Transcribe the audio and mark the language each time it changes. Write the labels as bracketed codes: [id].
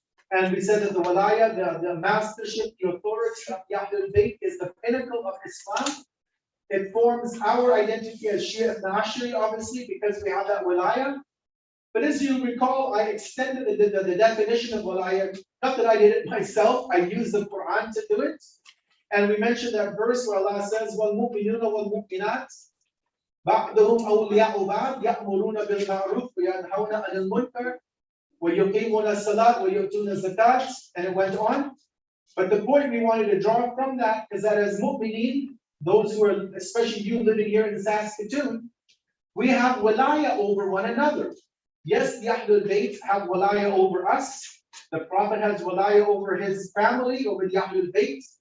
[en] And we said that the Walaya, the mastership, the authority of the Ahlul Bayt is the pinnacle of Islam. It forms our identity as Shia ibn Ashri, obviously, because we have that Walaya. But as you recall, I extended the definition of Walaya. Not that I did it myself, I used the Quran to do it. And we mentioned that verse where Allah says, [ar] وَالْمُؤْمِنُونَ وَالْمُؤْمِنَاتِ بَعْضُهُمْ أَوْلِيَاءُ بَعْضٍ يَأْمُرُونَ بِالْمَعْرُوفِ وَيَنْهَوْنَ عَنِ الْمُنكَرِ وَيُقِيمُونَ الصَّلَاةَ وَيُؤْتُونَ الزَّكَاةَ, [en] and it went on. But the point we wanted to draw from that is that as mu'mineen, those who are, especially you living here in Saskatoon, we have walaya over one another. Yes, the Ahlul Bayt have walaya over us. The Prophet has walaya over his family, over the Ahlul Bayt.